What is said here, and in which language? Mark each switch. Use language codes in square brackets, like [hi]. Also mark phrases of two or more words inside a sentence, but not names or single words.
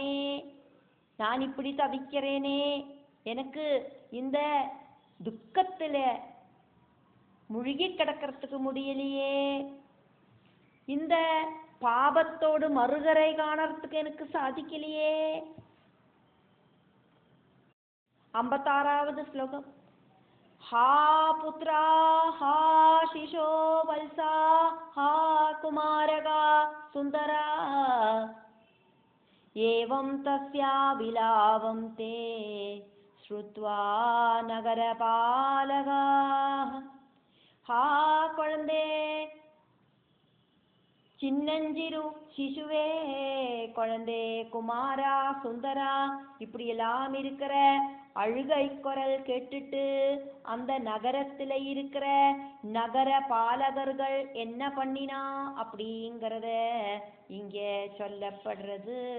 [ta] பகவானே, நான் இப்படி தவிக்கிறேனே, எனக்கு இந்த துக்கத்துல முழுகி கிடக்கிறதுக்கு முடியலையே, இந்த பாபத்தோடு மறுகரை காணறதுக்கு எனக்கு சாதிக்கலையே. 56வது ஸ்லோகம். [sa] हा पुत्रा हा शिशो वल्सा हा कुमारका सुंदरा एवं तस्या विलापं ते श्रुत्वा नगरपालकाः. [ta] हा குழந்தே, சின்னஞ்சிறு சிசுவே, குழந்தே, குமாரா, சுந்தரா, இப்படி எல்லாம் இருக்கிற அழுகை குரல் கேட்டுட்டு அந்த நகரத்துல இருக்கிற நகர பாலகர்கள் என்ன பண்ணினா அப்படிங்கறத இங்க சொல்லப்படுறது.